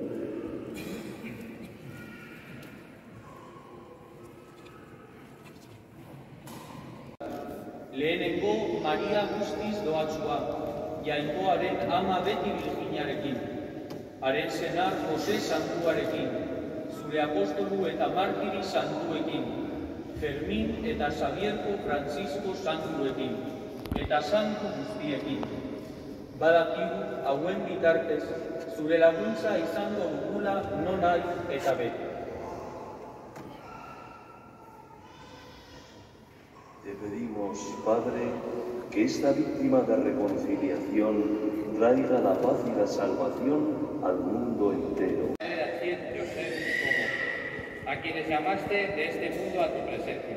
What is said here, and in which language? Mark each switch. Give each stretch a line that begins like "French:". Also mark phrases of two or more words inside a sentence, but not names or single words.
Basque: Lehenengo Maria guztiz doatsua, jainkoaren ama beti Virginiarekin, haren senar Jose Santuarekin, zure apostolu eta martiri santuekin, Fermin eta Xabierko Francisco santuekin, eta santu guztiekin. Badakigu hauen bitartez, zure laguntza izango dugula nonahi eta beti.
Spanish: Te pedimos, Padre, que esta víctima de reconciliación traiga la paz y la salvación al mundo entero. A quienes llamaste de este mundo a tu presencia.